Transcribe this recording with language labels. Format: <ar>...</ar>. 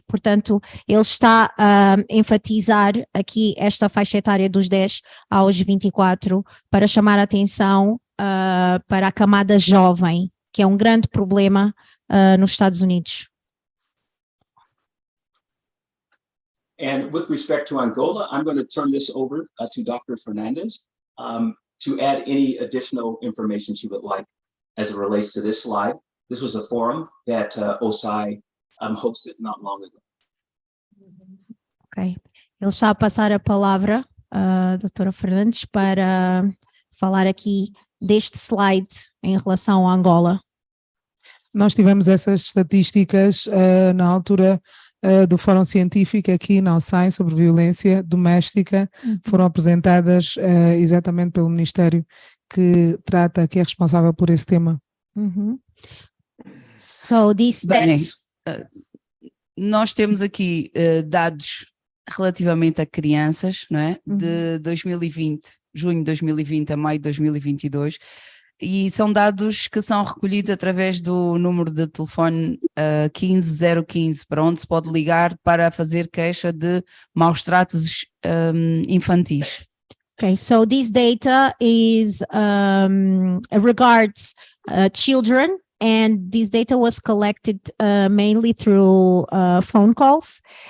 <pt>Portanto, ele está a enfatizar aqui esta faixa etária dos 10 aos 24 para chamar a atenção para a camada jovem, que é um grande problema nos Estados Unidos.</pt> <en>And with respect to Angola, I'm going to turn this over to Dr. Fernandez to add any additional information she would like as it relates to this slide. This was a forum that OSI hosted not long ago. Ok.</en> <pt>Ele está a passar a palavra, doutora Fernandes, para falar aqui deste slide em relação a Angola. Nós tivemos essas estatísticas na altura do Fórum Científico aqui na OSI sobre violência doméstica, foram apresentadas exatamente pelo Ministério que é responsável por esse tema.</pt> <en>So these stats...</en> <pt>Nós temos aqui dados relativamente a crianças, não é? De 2020, junho de 2020 a maio de 2022, e são dados que são recolhidos através do número de telefone 15015, para onde se pode ligar para fazer queixa de maus tratos infantis.</pt> <en>Okay, so this data is regards children, and this data was collected mainly through phone calls.</en>